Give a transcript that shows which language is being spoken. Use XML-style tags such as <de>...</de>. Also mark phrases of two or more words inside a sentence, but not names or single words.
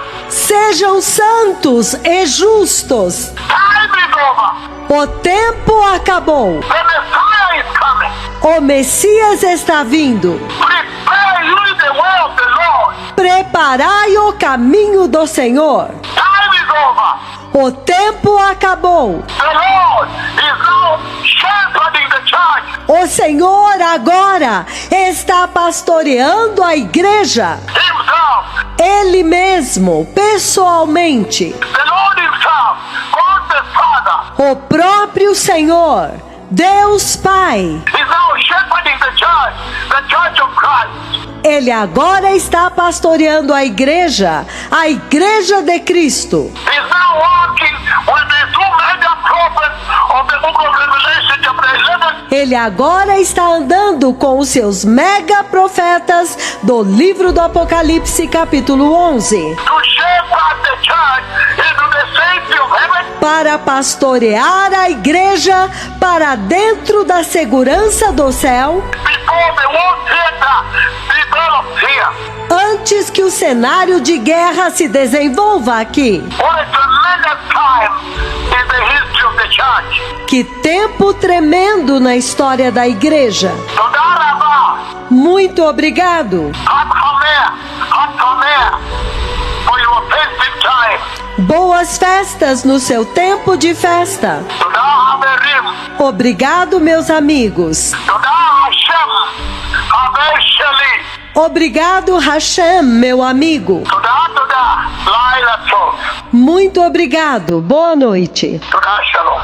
<pt>Sejam santos e justos.</pt> <en>Time is over.</en> <pt>O tempo acabou.</pt> <en>The Messiah is coming.</en> <pt>O Messias está vindo.</pt> <en>Prepare you the way of the Lord.</en> <pt>Preparai o caminho do Senhor.</pt> <en>Time is over.</en> <pt>O tempo acabou.</pt> <en>The Lord is now shepherding the church.</en> <pt>O Senhor agora está pastoreando a igreja.</pt> <en>Himself.</en> <pt>Ele mesmo, pessoalmente.</pt> <en>The Lord himself. God the Father.</en> <pt>O próprio Senhor, Deus Pai.</pt> <en>Is now shepherding the church of Christ.</en> <pt>Ele agora está pastoreando a igreja de Cristo.</pt> <en>He's now walking with the two mega prophets of the book of Revelation chapter 11.</en> <pt>Ele agora está andando com os seus mega profetas do livro do Apocalipse capítulo 11.</pt> <en>To shepherd the church into the safety of heaven.</en> <pt>Para pastorear a igreja para dentro da segurança do céu.</pt> <en>Before the world theater develops here.</en> <pt>antes que o cenário de guerra se desenvolva aqui.</pt> <en>What a tremendous time in the history of the church.</en> <pt>Que tempo tremendo na história da igreja.</pt> <he>תודה רבה.</he> <pt>Muito obrigado.</pt> <he>חג שמח</he> <en>for your festive time.</en> <pt>Boas festas no seu tempo de festa.</pt> <he>תודה חברים.</he> <pt>Obrigado, meus amigos.</pt> <he>תודה השם, חבר שלי.</he> <pt>Obrigado, Hashem, meu amigo.</pt> <he>תודה, לילה טוב.</he> <pt>Muito obrigado. Boa noite.</pt> <he>תודה</he>